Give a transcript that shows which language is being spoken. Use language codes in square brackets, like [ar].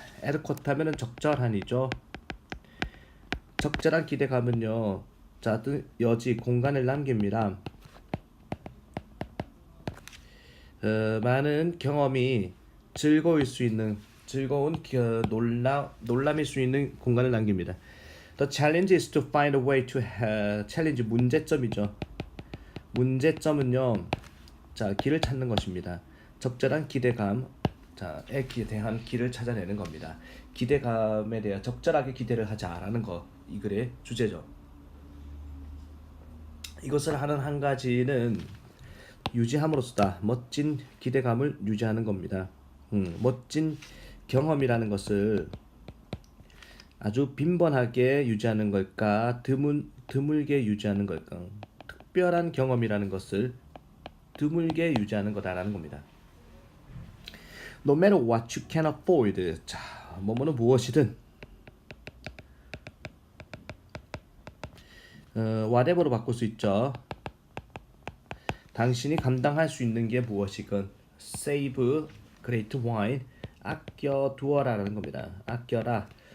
[ko] adequate 하면은 적절한이죠. 적절한 기대감은요. 자, 여지 공간을 남깁니다. 많은 경험이 즐거울 수 있는 즐거운 놀람일 수 있는 공간을 남깁니다. [en] The challenge is to find a way to challenge [ko] 문제점이죠. 문제점은요. 자, 길을 찾는 것입니다. 적절한 기대감 자에 대한 길을 찾아내는 겁니다. 기대감에 대해 적절하게 기대를 하자라는 거 이 글의 주제죠. 이것을 하는 한 가지는 유지함으로써다. 멋진 기대감을 유지하는 겁니다. 멋진 경험이라는 것을 아주 빈번하게 유지하는 걸까? 드물게 유지하는 걸까? 특별한 경험이라는 것을 드물게 유지하는 거다라는 겁니다. [en] No matter what you can afford. [ko] 자, 뭐뭐는 무엇이든 whatever로 바꿀 수 있죠. 당신이 감당할 수 있는 게 무엇이건 [en] save great wine [ko] 아껴두어라라는 겁니다. 아껴라.